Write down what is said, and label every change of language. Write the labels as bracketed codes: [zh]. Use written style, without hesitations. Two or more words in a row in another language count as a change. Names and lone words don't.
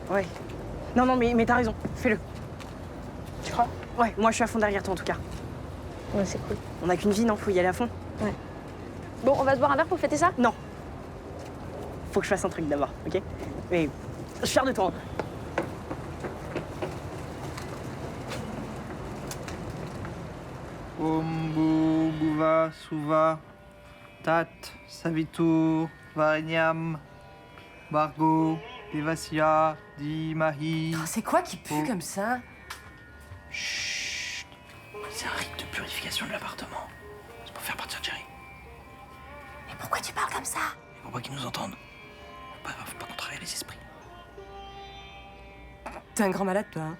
[fr] Ouais. Non, mais t'as raison. Fais-le. Tu crois? Ouais, moi je suis à fond derrière toi en tout cas. Ouais, c'est cool. On n'a qu'une vie, non? Faut y aller à fond. Ouais. Bon, on va se boire un verre pour fêter ça? Non. Faut que je fasse un truc d'abord, ok? Mais je suis fière de toi. [sa] Ombu, Buva, Suva, Tat, Savitur, Vareniam, Bargo, Devasia, Dimahi. [fr] C'est quoi qui pue comme ça? Chut. C'est un rite de purification de l'appartement. C'est pour faire partir Jerry. Mais pourquoi tu parles comme ça? Et pour pas qu'ils nous entendent. Faut pas contrarier les esprits. T'es un grand malade, toi. Hein?